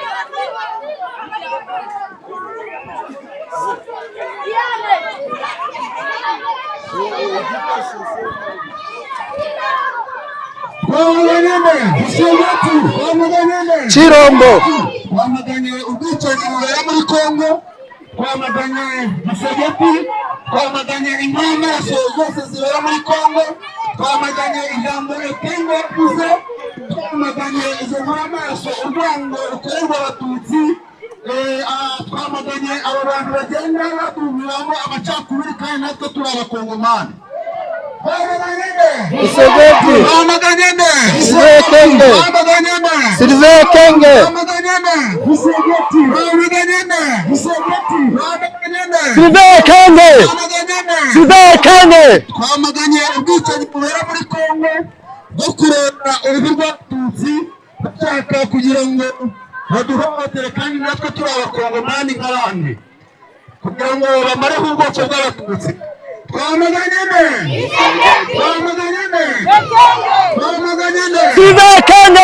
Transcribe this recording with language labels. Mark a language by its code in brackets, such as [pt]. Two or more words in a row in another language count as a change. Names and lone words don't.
[rw] Chirombo. Twamaganye ubwicanyi bubera muri Kongo, twamaganye Kisegeti, twamaganye inyamaswa zose zibera muri Kongo, twamaganye ijambo Ekenge yavuze, twamaganye izo nyamaswa urwango rukorerwa Abatutsi, twamaganye abo bantu bagenda batumiramo amacakubiri kandi natwe turi Abakongomani. Kisegeti. Sylvain Ekenge. Sylvain Ekenge. Sylvain Ekenge. Sylvain Ekenge. Twamaganye ubwicanyi bubera muri Kongo bwo kureba uruhu rw'Abatutsi bashaka kugira ngo baduhohotere kandi natwe turi Abakongomani nk'abandi kugira ngo bamareho ubwoko bw'Abatutsi. Sylvain Ekenge.